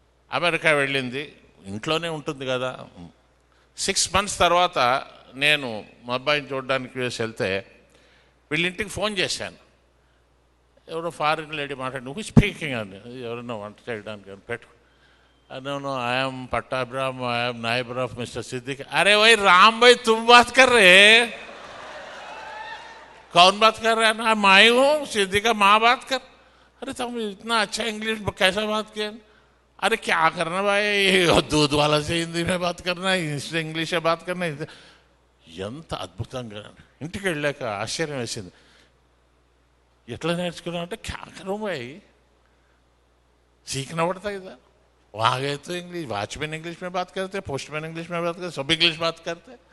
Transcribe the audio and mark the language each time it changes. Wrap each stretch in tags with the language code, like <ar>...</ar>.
<te>America వెళ్ళింది, ఇంట్లోనే ఉంటుంది కదా. 6 months తర్వాత నేను మా అబ్బాయిని చూడడానికి వేసి వెళ్తే వీళ్ళింటికి ఫోన్ చేశాను. ఎవరో ఫారిన్ లేడీ మాట్లాడి, నువ్వు స్పీకింగ్ అని, ఎవరైనా వంట చేయడానికి అని పెట్టు.</te> <en>no, I am Pattabram, I am neighbor of Mr. Siddiq.</en> <hi>अरे वही राम भाई तुम बात कर रहे, कौन बात कर रहा है? ना मैं हूँ, सिद्दीक का माँ बात कर. अरे तुम इतना अच्छा इंग्लिश कैसा बात किया? अरे क्या करना भाई, दूध वाला से हिंदी में बात करना है, इससे इंग्लिश में बात करना है.</hi> <te>ఎంత అద్భుతంగా. ఇంటికి వెళ్ళాక ఆశ్చర్యం వేసింది. ఎట్లా నేర్చుకున్నాం అంటే</te> <hi>క్యా కరో భాయ్, सीखना पड़ता है इधर. वहाँ गए तो इंग्लिश, वॉचमैन इंग्लिश में बात करते, पोस्टमैन इंग्लिश में बात करते, सब इंग्लिश बात करते.</hi>